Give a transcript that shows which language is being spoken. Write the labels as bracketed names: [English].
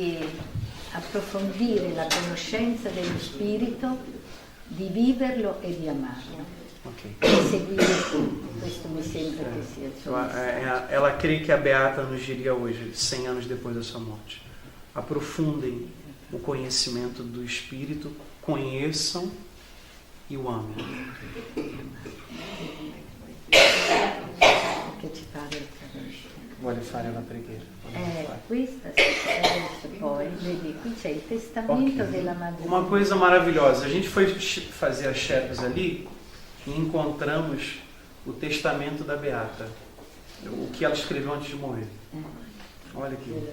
[Italian] Di approfondire la conoscenza dello Spirito, di viverlo e di amarlo. Ok. E seguire questo mi sembra che sia il suo messaggio. [Portuguese] Ela crê que a Beata nos diria hoje, 100 anos depois da sua morte: aprofundem o conhecimento do Espírito, conheçam e o amem. [Italian] Che ci parla attraverso. Voglio fare la preghiera. Questa adesso poi, vedi, qui c'è il testamento della Madre. [Portuguese] Uma coisa maravilhosa, a gente foi fazer as cheques ali e encontramos o testamento da Beata, o que ela escreveu antes de morrer. Olha aqui.